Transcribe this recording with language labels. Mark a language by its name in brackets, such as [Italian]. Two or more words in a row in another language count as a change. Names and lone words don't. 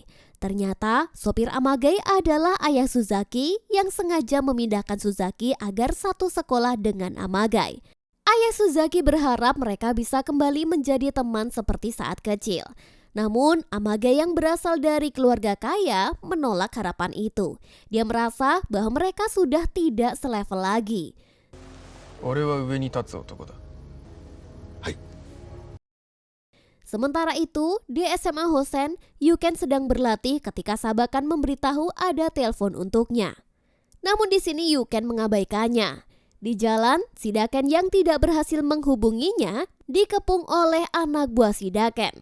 [Indonesian] Ternyata sopir Amagai adalah ayah Suzaki yang sengaja memindahkan Suzaki agar satu sekolah dengan Amagai. Ayah Suzaki berharap mereka bisa kembali menjadi teman seperti saat kecil. Namun, Amage yang berasal dari keluarga kaya menolak harapan itu. Dia merasa bahwa mereka sudah tidak selevel lagi. [Japanese] 俺は上に立つ男だ。 [Indonesian] Sementara itu, di SMA Hosen, Yuken sedang berlatih ketika Sabakan memberitahu ada telepon untuknya. Namun di sini Yuken mengabaikannya. Di jalan, Shidaken yang tidak berhasil menghubunginya dikepung oleh anak buah Shidaken.